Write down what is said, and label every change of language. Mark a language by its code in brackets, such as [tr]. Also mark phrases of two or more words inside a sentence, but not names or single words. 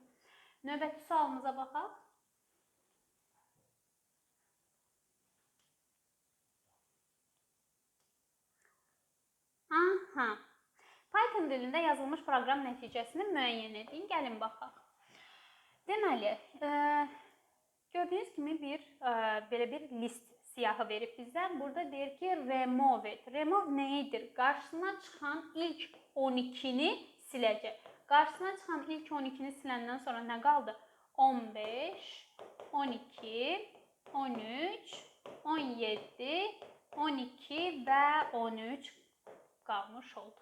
[az] Növbəti sualımıza baxaq. Python dilində yazılmış proqram nəticəsini müəyyən edin. Gəlin baxaq. Deməli, gördüyünüz kimi belə bir list siyahı verib bizə. Burada deyir ki, remove et. Remove nəyidir? Qarşısına çıxan ilk 12-ni siləcək. Qarşısına çıxan ilk 12-ni siləndən sonra nə qaldı? 15, 12, 13, 17, 12 və 13 qalmış oldu.